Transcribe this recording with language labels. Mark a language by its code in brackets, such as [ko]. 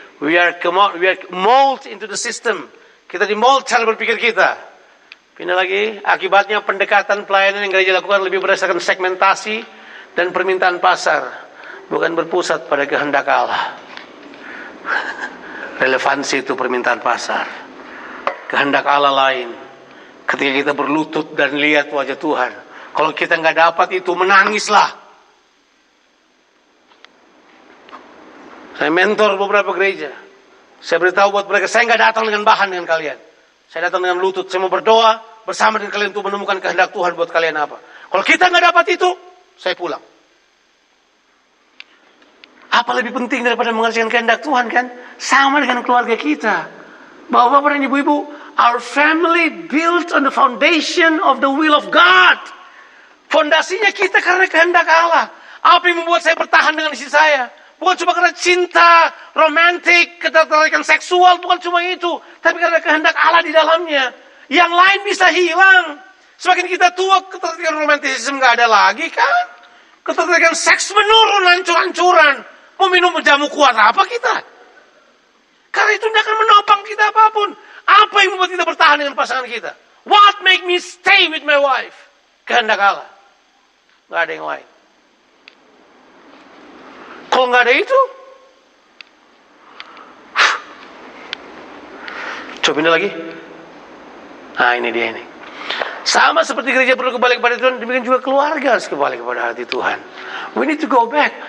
[en] We are mold into the system. [id] Kita di-mold cara berpikir kita. Pindah lagi. Akibatnya pendekatan pelayanan yang gereja lakukan lebih berdasarkan segmentasi dan permintaan pasar. Bukan berpusat pada kehendak Allah. Relevansi itu permintaan pasar. Kehendak Allah lain. Ketika kita berlutut dan lihat wajah Tuhan. Kalau kita nggak dapat itu, menangislah. Saya mentor beberapa gereja. Saya beritahu buat mereka, saya nggak datang dengan bahan dengan kalian. Saya datang dengan lutut. Saya mau berdoa bersama dengan kalian untuk menemukan kehendak Tuhan buat kalian apa. Kalau kita nggak dapat itu, saya pulang. Apa lebih penting daripada mengerjakan kehendak Tuhan kan? Sama dengan keluarga kita. Bapak-bapak dan ibu-ibu, [en] our family built on the foundation of the will of God. [id] Fondasinya kita karena kehendak Allah. Apa yang membuat saya bertahan dengan istri saya? Bukan cuma karena cinta, romantik, ketertarikan seksual, bukan cuma itu. Tapi karena kehendak Allah di dalamnya. Yang lain bisa hilang. Semakin kita tua, ketertarikan romantisme nggak ada lagi kan? Ketertarikan seks menurun, hancur-hancuran. Mau minum jamu kuat apa kita? Karena itu tidak akan menopang kita apapun. Apa yang membuat kita bertahan dengan pasangan kita? [en] What make me stay with my wife? [id] Kehendak Allah. Nggak ada yang lain. Kalau nggak ada itu, coba pindah lagi. Nah ini dia ini. Sama seperti gereja perlu kembali kepada Tuhan, demikian juga keluarga harus kembali kepada hati Tuhan. [en] We need to go back.